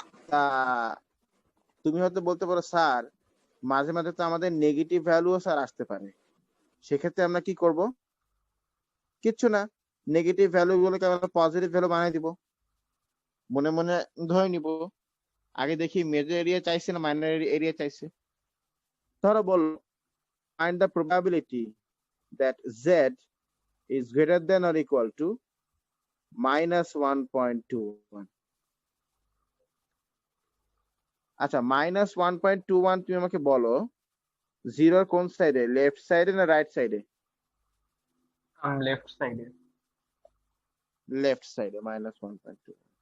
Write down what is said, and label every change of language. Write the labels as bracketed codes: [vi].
[bn] তা তুমি হয়তো বলতে পারো স্যার মাঝে মাঝে তো আমাদের নেগেটিভ ভ্যালুও স্যার আসতে পারে, সেক্ষেত্রে আমরা কি করব? কিচ্ছু না, নেগেটিভ ভ্যালু গুলোকে আমরা পজিটিভ ভ্যালু বানিয়ে দিব, মনে মনে ধরে নিব। আগে দেখি মেজর এরিয়া চাইছে না মাইনর এরিয়া চাইছে। ধরো বল, [en] find the probability that z is greater than or equal to minus 1.21। [bn] আচ্ছা, মাইনাস 1.21 তুমি আমাকে বলো জিরোর কোন সাইডে, লেফট সাইডে না রাইট সাইডে? লেফট সাইডে। লেফট সাইডে মাইনাস 1.21।